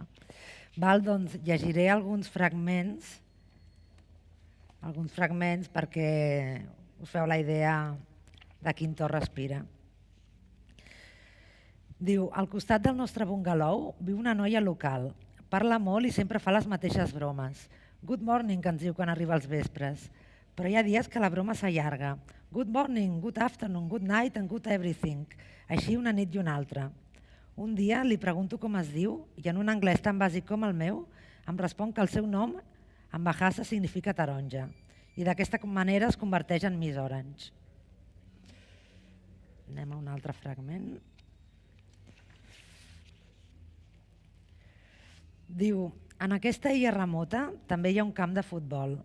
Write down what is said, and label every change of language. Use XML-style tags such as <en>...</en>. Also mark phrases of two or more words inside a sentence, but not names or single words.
<ca>Doncs llegiré alguns fragments perquè us feu la idea de quin to respira. Diu: al costat del nostre bungalou viu una noia local. Parla molt i sempre fa les mateixes bromes.</ca> <en>Good morning,</en> <ca>que ens diu quan arriba als vespres. Però hi ha dies que la broma s'allarga.</ca> <en>Good morning, good afternoon, good night and good everything.</en> <ca>Així una nit i una altra. Un dia li pregunto com es diu i en un anglès tan bàsic com el meu em respon que el seu nom en Bahasa significa taronja i d'aquesta manera es converteix en Miss Orange. Anem a un altre fragment. Diu: en aquesta illa remota també hi ha un camp de futbol.</ca>